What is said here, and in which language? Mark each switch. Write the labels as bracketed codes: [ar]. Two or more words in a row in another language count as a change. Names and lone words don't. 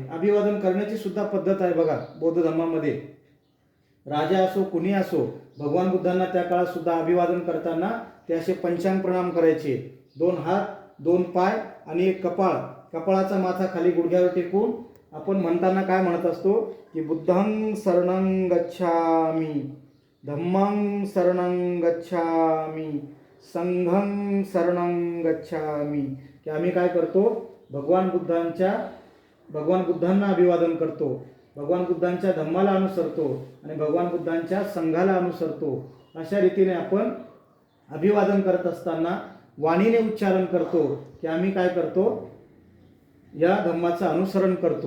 [mr] अभिवादन करण्याची सुद्धा पद्धत आहे बघा बौद्ध धर्मामध्ये. राजा असो कुणी असो, भगवान बुद्धांना त्या काळात सुद्धा अभिवादन करताना ते असे पंचांग प्रणाम करायचे. 2 हात, 2 पाय आणि 1 कपाळ. कपाळाचा माथा खाली गुडघ्यावर टेकून आपण म्हणताना काय म्हणत असतो की [pi] बुद्धं शरणं गच्छामी, धम्मं शरणं गच्छामी, संघं शरणं गच्छामी. [mr] की आम्ही काय करतो, भगवान बुद्धांना अभिवादन करतो, भगवान बुद्धांच्या धम्माला अनुसरतो आणि भगवान बुद्धांच्या संघाला अनुसरतो. अशा रीतीने आपण अभिवादन करत असताना वाणीने उच्चारण करतो की आम्ही काय करतो, या धम्माचं अनुसरण करतो.